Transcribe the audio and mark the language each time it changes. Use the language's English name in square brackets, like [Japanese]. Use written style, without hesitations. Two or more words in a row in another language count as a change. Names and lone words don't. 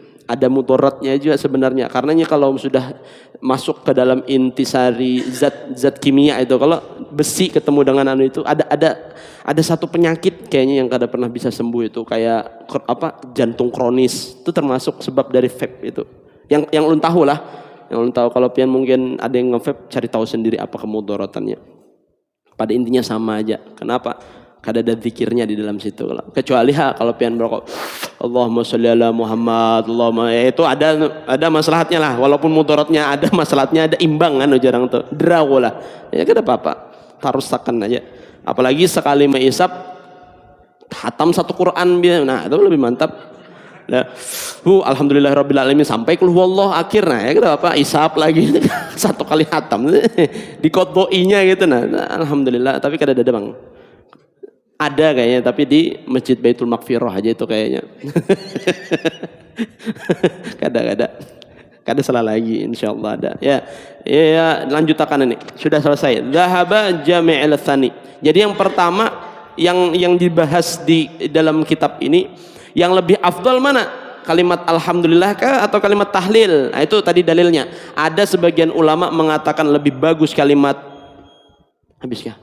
[Indonesian] Ada mudaratnya juga sebenarnya, karenanya kalau sudah masuk ke dalam intisari zat kimia itu, kalau besi ketemu dengan anu itu ada satu penyakit kayaknya yang kada pernah bisa sembuh itu, kayak apa, jantung kronis, itu termasuk sebab dari vape itu. [Banjar] Yang ulun tahu lah, yang ulun tahu. Kalau pian mungkin ada yang nge-vape, cari tahu sendiri apa kemudaratannya. [Indonesian] Pada intinya sama aja. Kenapa? [Banjar] Kada ada zikirnya di dalam situ. Kecuali kalau pian merokok [Arabic] اللهم صل على محمد, [Banjar] Allahumma, [Indonesian] itu ada maslahatnya lah. Walaupun mudaratnya ada, maslahatnya ada, imbang kan jarang tuh. [Banjar] Draw lah. Ya kada apa-apa. Tarusakan aja. [Indonesian] Apalagi sekali menghisap hatam satu Quran, nah itu lebih mantap. [Banjar] Nah, [Arabic] الحمد لله رب العالمين [Banjar] sampai kul huwallah akhirnya ya kada apa, isap lagi satu kali hatam diqodhoinya gitu. Nah, alhamdulillah, tapi kada ada Bang. Ada kayaknya, tapi di Masjid Baitul Maghfirah aja itu kayaknya. Kada salah lagi, insyaallah ada. [Indonesian] Ya, lanjutakan ini. Sudah selesai. Dhahaba jami'il tsani. Jadi yang pertama yang dibahas di dalam kitab ini, yang lebih afdal mana? Kalimat alhamdulillah kah atau kalimat tahlil? Nah, itu tadi dalilnya. Ada sebagian ulama mengatakan lebih bagus kalimat habiskah?